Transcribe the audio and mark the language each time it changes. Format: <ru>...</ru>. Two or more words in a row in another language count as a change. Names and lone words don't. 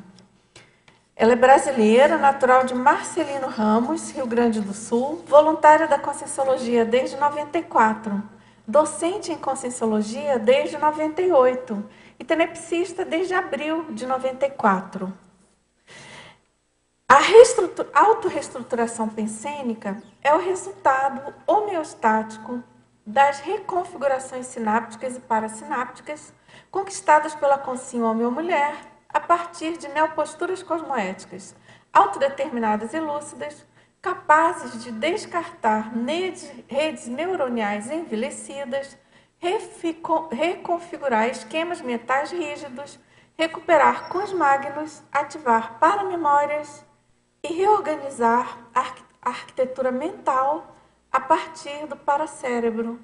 <pt>Ela é brasileira, natural de Marcelino Ramos, Rio Grande do Sul, voluntária da Conscienciologia desde 94, docente em Conscienciologia desde 98 e tenepsista desde abril de 94. A autorreestruturação pensênica é o resultado homeostático das reconfigurações sinápticas e parassinápticas conquistadas pela consciência homem ou mulher a partir de neoposturas cosmoéticas, autodeterminadas e lúcidas, capazes de descartar redes neuroniais envelhecidas, reconfigurar esquemas mentais rígidos, recuperar consmagnos, ativar paramemórias e reorganizar a arquitetura mental a partir do paracérebro.</pt>